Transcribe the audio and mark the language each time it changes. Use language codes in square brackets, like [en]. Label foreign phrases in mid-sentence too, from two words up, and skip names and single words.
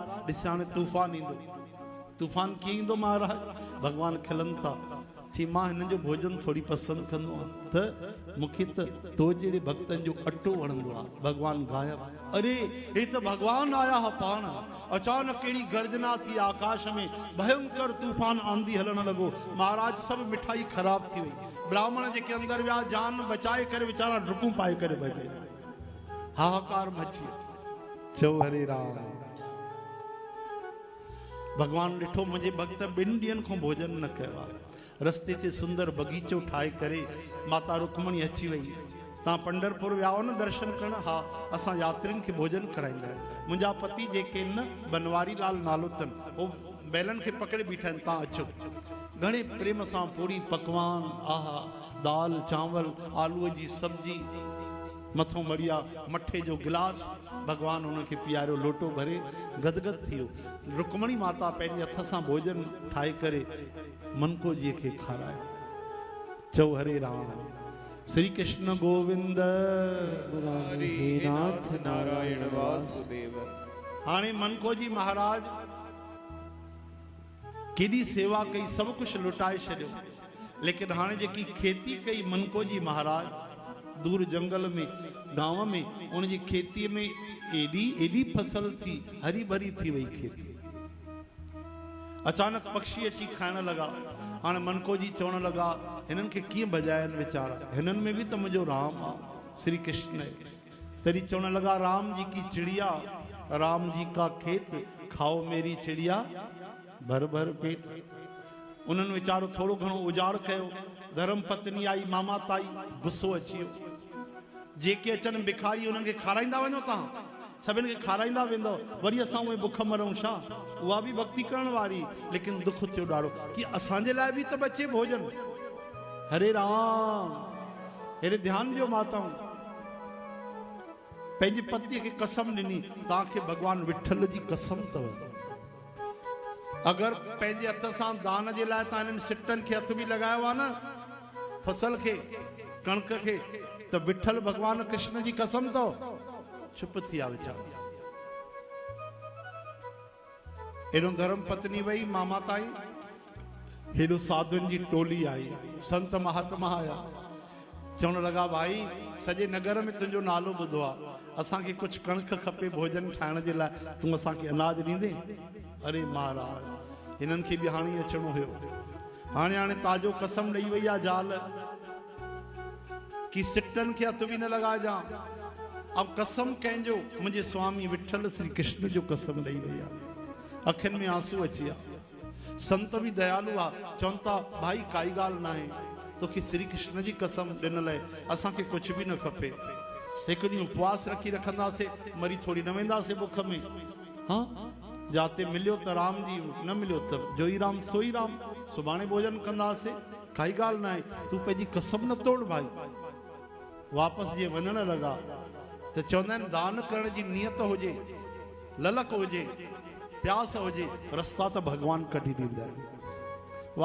[sd] ॾिस हाणे तूफ़ान ईंदो। तूफ़ान कीअं ईंदो महाराज? भॻवान खिलनि था। चई मां हिननि जो भोजन थोरी पसंदि कंदो आहियां, त मूंखे त तो जहिड़े भक्तनि जो अटो वणंदो आहे। भॻवान गायब। अरे हे त भॻवान आया हा पाण। अचानक कहिड़ी गर्जना थी आकाश में, भयंकर तूफ़ान आंधी हलण लॻो। महाराज सभु मिठाई ख़राब थी वई। ब्राह्मण जेके अंदरि विया जान बचाए करे वीचारा डुकूं पाए करे भॼे, हाहाकार मची। चओ हरे राम। भॻवान ॾिठो मुंहिंजे भक्त 2 ॾींहंनि खां भोजन न कयो आहे। रस्ते ते सुंदर बगीचो ठाहे करे माता रुक्मणी अची वई। तव्हां पंढरपुर विया हो न दर्शन करण? हा, असां यात्रियुनि खे भोजन कराईंदा आहियूं। मुंहिंजा पति जेके न बनवारी लाल नालो अथनि, उहो बैलनि खे पकड़े बीठा आहिनि, तव्हां अचो। घणे प्रेम सां पूरी पकवान, आहा, दाल चांवर, आलूअ जी सब्जी, मथों मड़िया मठे जो गिलास, भॻवान उनखे पीआरियो, लोटो भरे गदगद थी वियो। रुक्मणी माता पंहिंजे हथ सां भोजन ठाहे करे मनको जी खे खारायो। चओ हरे राम। श्री कृष्ण गोविंद नाथ नारायण वासुदेव। हाणे मनको जी महाराज केॾी सेवा कई, सभु कुझु लुटाए छॾियो। लेकिन हाणे जेकी खेती कई मनको जी महाराज, दूर जंगल में, गांव में, उनजी खेतीअ में एॾी फसल थी, हरी भरी थी वई खेती। अचानक पक्षी अची खाइण लॻा। हाणे मनको जी चवण लॻा हिननि खे कीअं बजाइनि वीचारा, हिननि में बि त मुंहिंजो राम आहे, श्री कृष्ण आहे। तॾहिं चवण लॻा [hi] राम जी की चिड़िया, राम जी का खेत, खाओ मेरी चिड़िया भर भर पेट। [sd] उन्हनि वीचारो थोरो घणो उजाड़ कयो। धर्म पत्नी आई, मामा ताई, गुस्सो अची वियो। जेके अचनि भिखारी उन्हनि खे खाराईंदा वञो, तव्हां सभिनि खे खाराईंदा वेंदो, वरी असां उहे बुख मरूं छा? उहा बि भक्ति करण वारी। लेकिन दुख थियो ॾाढो कि असांजे लाइ बि त बचे भोजन। हरे राम। हेॾे ध्यानु ॾियो माताऊं। पंहिंजे पतीअ खे कसम ॾिनी, तव्हांखे भॻवान विठल जी कसम अथव, अगर पंहिंजे हथ सां दान जे लाइ तव्हां इन्हनि सिटनि खे हथ बि लगायो आहे न, फसल खे, कणक खे, त विठल भगवान कृष्ण जी कसम तो चुप थी विया वीचारा। एॾो धर्म पत्नी वई मामा ताई, हेॾो साधुनि जी टोली आई, संत महात्मा आया, चवण लगा भाई सॼे नगर में तुंहिंजो नालो ॿुधो आहे, असांखे कुछ कणक खपे भोजन ठाहिण जे लाइ, तूं असांखे अनाज ॾींदे? अरे महाराज हिननि खे बि हाणे अचणो हुयो, हाणे ताजो कसम ॾेई वई आहे ज़ाल कि सिटनि खे हथ बि न लॻाइजां। अब कसम कंहिंजो? मुंहिंजे स्वामी विठल श्री कृष्ण जो कसम ॾेई वई आहे। अखियुनि में आंसू अची विया। संत भी दयालु आहे, चवनि था भाई काई ॻाल्हि न आहे, तोखे श्री कृष्ण जी कसम ॾिनल आहे, असांखे कुछ भी न खपे। हिकु ॾींहुं उपवास रखी रखंदासीं, मरी थोड़ी न वेंदासीं बुख में। हाँ जाते मिलियो त राम जी, न मिलियो त जोई राम सोई राम, सुभाणे भोजन कंदासीं, काई ॻाल्हि न आहे, तूं पंहिंजी कसम न तोड़ भाई। वापसि जीअं वञण लॻा त चवंदा आहिनि दान करण जी नियत हुजे, ललक हुजे, प्यास हुजे, रस्ता त भगवान कढी ॾींदा आहिनि।